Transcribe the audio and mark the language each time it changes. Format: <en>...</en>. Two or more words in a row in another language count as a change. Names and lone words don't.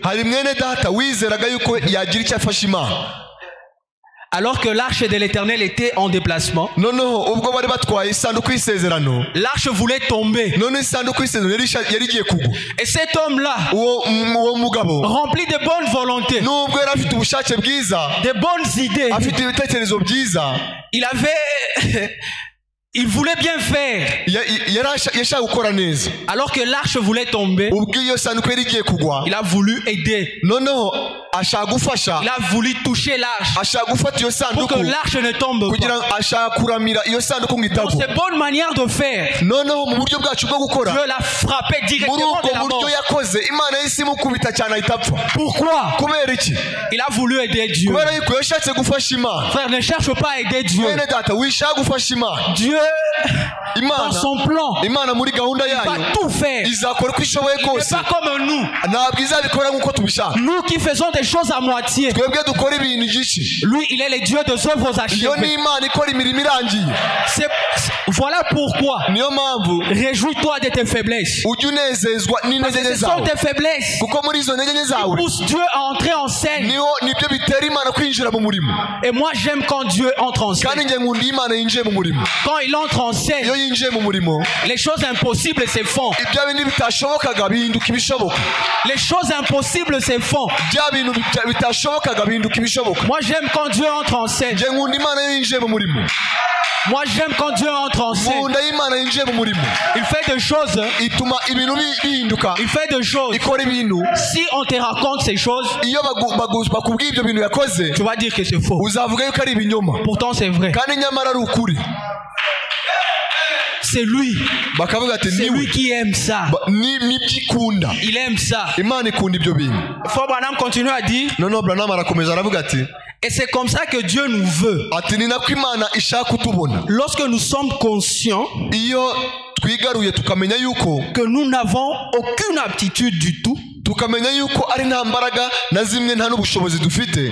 <rw>hari mwene data wizeraga yuko yagira icyo afasha Imana.</rw> <fr>Alors que l'arche de l'Éternel était en déplacement,</fr> <rw>noneho ubwo bari batwaye isanduku y'isezerano,</rw> <fr>l'arche voulait tomber.</fr> <rw>none isanduku y'isezerano yari igiye kugwa.</rw> <fr>Et cet homme-là,</fr> <rw>uwo mugabo</rw> <fr>rempli de bonne volonté,</fr> <rw>nubwo yari afite ubushake bwiza,</rw> <fr>de bonnes idées,</fr> <rw>afite ibitekerezo byiza,</rw> <fr>il voulait bien faire.</fr> <rw>yashaka gukora neza.</rw> <fr>Alors que l'arche voulait tomber,</fr> <rw>ubwo iyo sanduku yari igiye kugwa,</rw> <fr>il a voulu aider.</fr> <rw>noneho ashaka gufasha,</rw> <fr>Il a voulu toucher l'arche</fr> <rw>ashaka gufata iyo</rw> <fr>pour</fr> <rw>sanduku</rw> <fr>que l'arche ne tombe</fr> <rw>kugira</rw> <fr>pas.</fr> <rw>ngo ashaka kuramira iyo sanduku ngo</rw> <fr>Dans</fr> <rw>itagwa.</rw> <fr>cette bonne manière de faire,</fr> <rw>noneho mu buryo bwacu bwo gukora,</rw> <fr>Dieu l'a frappé</fr> <rw>muri</rw> <fr>directement</fr> <rw>ubwo</rw> <fr>de la</fr> <rw>buryo</rw> <fr>mort.</fr> <rw>yakoze, Imana yahise imukubita cyane ahita apfa.</rw> <fr>Pourquoi?</fr> <rw>kubera iki?</rw> <fr>Il a voulu aider Dieu.</fr> <rw>kubera yuko yashatse gufasha Imana.</rw> <fr>Frère, ne cherche pas à aider Dieu.</fr> <rw>mwene data wishaka gufasha Imana.</rw> <fr>Dieu, dans</fr> <rw>Imana,</rw> <fr>son plan,</fr> <rw>Imana muri gahunda</rw> <fr>va</fr> <rw>yayo</rw> <fr>tout faire.</fr> <rw>izakora uko ishoboye</rw> <fr>Il n'est</fr> <rw>kose,</rw> <fr>pas comme nous.</fr> <rw>ntabwo izabikora nk'uko tubishaka.</rw> <fr>Nous qui faisons des choses à moitié.</fr> <rw>twebwe dukora ibintu igice,</rw> <fr>Lui, il est le Dieu des œuvres</fr> <rw>iyo ni</rw> <fr>achevées.</fr> <rw>Imana ikora imirimo irangiye.</rw> <fr>Voilà pourquoi.</fr> <rw>niyo mpamvu</rw> <fr>Réjouis-toi de tes faiblesses.</fr> <rw>ujya unezezwa</rw> <fr>Parce</fr> <rw>n'intege</rw> <fr>que</fr> <rw>nke</rw> <fr>ce sont</fr> <rw>zawe,</rw> <fr>tes faiblesses</fr> <rw>kuko muri izo ntege nke</rw> <fr>qui</fr> <rw>zawe</rw> <fr>poussent Dieu à entrer en scène.</fr> <rw>nibyo bitera Imana kwinjira mu murimo.</rw> <fr>Et moi, j'aime quand Dieu entre en</fr> <rw>kandi</rw> <fr>scène.</fr> <rw>njye nkunda iyo Imana yinjiye mu murimo.</rw> <fr>Quand il entre en scène,</fr> <rw>iyo yinjiye mu murimo,</rw> <fr>les choses impossibles se font.</fr> <rw>ibya bindi bitashobokaga bihinduka ibishoboka.</rw> <fr>Les choses impossibles se font.</fr> <rw>bya bintu bitashobokaga bihinduka ibishoboka.</rw> <fr>Moi, j'aime quand Dieu entre en scène.</fr> <rw>njye nkunda Imana iyo yinjiye mu murimo.</rw> <fr>Moi, j'aime quand Dieu entre en scène.</fr> <rw>nkunda iyo Imana yinjiye mu murimo.</rw> <fr>Il fait des choses.</fr> <rw>ituma ibintu bihinduka,</rw> <fr>Il fait des choses.</fr> <rw>ikora ibintu.</rw> <fr>Si on te raconte ces choses,</fr> <rw>iyo bakubwiye ibyo bintu yakoze,</rw> <fr>tu vas dire que c'est faux.</fr> <rw>uzavuga yuko ari ibinyoma,</rw> <fr>Pourtant, c'est vrai.</fr> <rw>kandi nyamara ari ukuri.</rw> <fr>C'est lui.</fr> <rw>bakavuga ati</rw> <fr>C'est</fr> <rw>niwe</rw> <fr>lui qui aime ça.</fr> <rw>nibyo ikunda.</rw> <fr>Il aime ça.</fr> <rw>Imana ikunda ibyo bintu.</rw> <fr>Frère Branham continue à dire,</fr> <rw>noneho Branham arakomeza aravuga ati,</rw> <fr>et c'est comme ça que Dieu nous veut.</fr> <rw>ati ni nako Imana ishaka kutubona.</rw> <fr>Lorsque nous sommes conscients</fr> <rw>iyo twigaruye tukamenya yuko</rw> <fr>que nous n'avons aucune aptitude du tout,</fr> <rw>tukamenya yuko ari nta mbaraga na zimwe, nta n'ubushobozi dufite,</rw>